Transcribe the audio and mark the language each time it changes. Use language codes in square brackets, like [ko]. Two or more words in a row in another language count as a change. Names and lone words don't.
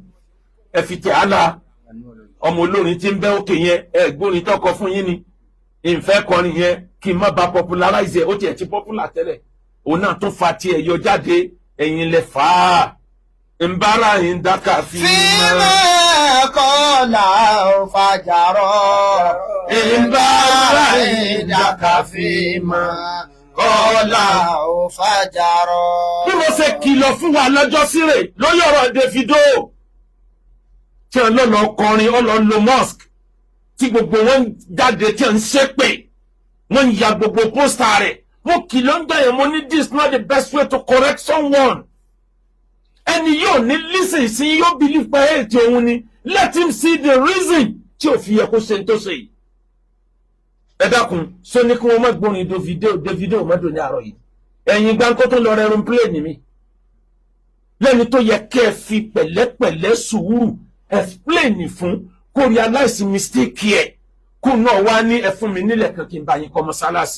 [yo] Ẹ fi tẹ̀ á la. Ọmọ olórin tí ń bẹ́ òkè yẹn ẹ̀gbórin tọkọ fún yín ni ìfẹ́ kọrin yẹn kí n má ba popularize ó tiẹ̀ ti popular tẹ́lẹ̀ òun náà tún fa tiẹ̀ yọ jáde ẹ̀yin lẹ fà á ń bára yín dákà fi [ar] فيما قال أو فجرا. [yo] ń bára yín dákà fi mọ́ kọ́lá ò fàjàrọ̀. bí mo ṣe kìlọ̀ fún wa lọ́jọ́ síre lórí ọ̀rọ̀ Davido tí wọ́n lọ́nà ọkọrin ọlọ́nà mosque tí gbogbo wọn jáde tí wọ́n ń ṣépè wọ́n ń ya gbogbo pósítà rẹ̀ mo kìlọ̀ ń gbẹ̀yẹ̀ mo ní [en] this is not the best way to correct someone. [yo] ẹni yóò ní lísìn sí yóò believe pé ètò òun ni [en] let him see the reason [yo] tí ò fi yẹ kó ṣe ń tó ṣe yìí. ẹ dákun sọ ní kí wọ́n má gbórin Davido mọ́tò ní àárọ̀ yìí ẹ̀yin gbáǹkó tó lọ rẹrun pléènì mi lẹ́ni tó yẹ kẹ́ ẹ fi pẹ̀lẹ́pẹ̀lẹ́ sùúrù explain fún kó [en] realize mistake [yo] ẹ̀ kó náà wá ní ẹ fún mi nílẹ̀ kan kí n bá yín kọ́ mọ́sálásí.